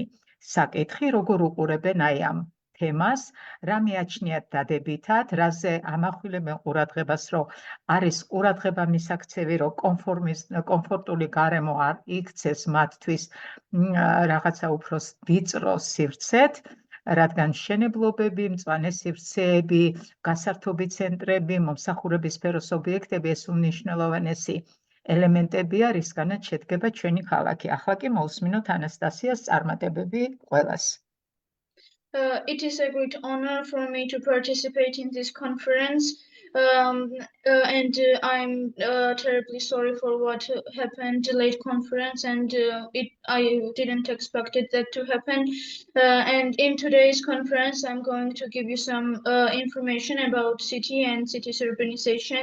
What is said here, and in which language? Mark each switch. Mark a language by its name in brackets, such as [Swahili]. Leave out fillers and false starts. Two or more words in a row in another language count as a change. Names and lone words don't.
[Georgian] საკითხი, როგორ უყურებენ აი ამ თემას, რა მიაჩნიათ დადებითად, რაზე ამახვილებენ ყურადღებას, რომ არის ყურადღება მისაქცევი, რომ კომფორტული გარემო არ იქცეს მათთვის რაღაცა უფრო ვიწრო სივრცეთ, რადგან მშენებლობები, მწვანე სივრცეები, გასართობი ცენტრები, მომსახურების სფეროს ობიექტები ეს უმნიშვნელოვანესი ელემენტებია, რისგანაც შედგება ჩვენი ქალაქი. ახლა კი მოვსმინოთ ანასტასიას წარმატებები ყველას. [English] It is a great honor for me to participate in this conference, and I'm terribly sorry for what happened, late conference, and I didn't expect that to happen. And in today's conference, I'm going to give you some information about city and city's urbanization.